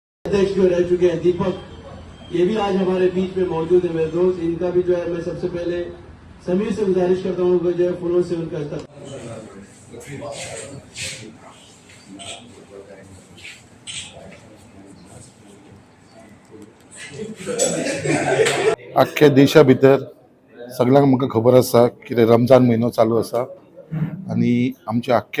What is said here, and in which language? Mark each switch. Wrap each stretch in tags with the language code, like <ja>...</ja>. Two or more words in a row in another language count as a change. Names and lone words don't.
<hi>अध्यक्ष जो रह चुके हैं दीपक, ये भी आज हमारे बीच में मौजूद है मेरे दोस्त। इनका भी जो है मैं सबसे पहले समीर से गुजारिश करता हूँ कि जो है फूलों से उनका इस्तेमाल।</hi> <kok>अख्ख्या देशा भितर सगळ्यांक म्हाका खबर आसा की रमजान म्हयनो चालू आसा आनी आमच्या अख्ख्या</kok>